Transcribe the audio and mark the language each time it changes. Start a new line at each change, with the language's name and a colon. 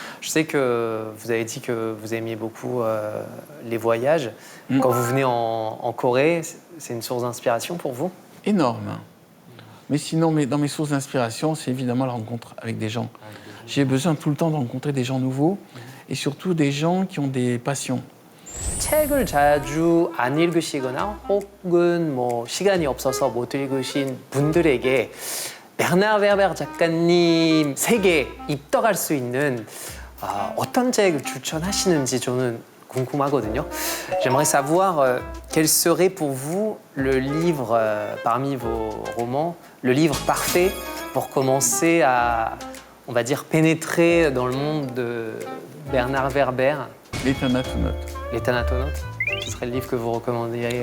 French: Je sais que vous avez dit que vous aimiez beaucoup les voyages. Quand vous venez en Corée, c'est une source d'inspiration pour vous? Énorme. Mais sinon, dans mes sources d'inspiration, c'est évidemment la rencontre avec des gens. J'ai besoin tout le temps de rencontrer des gens nouveaux et surtout des gens qui ont des passions.
Korean: 책을 자주 안 읽으시거나 혹은 뭐 시간이 없어서 못 읽으신 분들에게 베르나르 베르베르 작가님 세계에 입덕할 수 있는 어떤 책을 추천하시는지 저는 궁금하거든요.
French: J'aimerais savoir quel serait pour vous le livre parmi vos romans, le livre parfait pour commencer à, on va dire, pénétrer dans le monde de Bernard Werber. Les Thanatonautes. Les Thanatonautes, ce serait le livre que vous recommanderiez?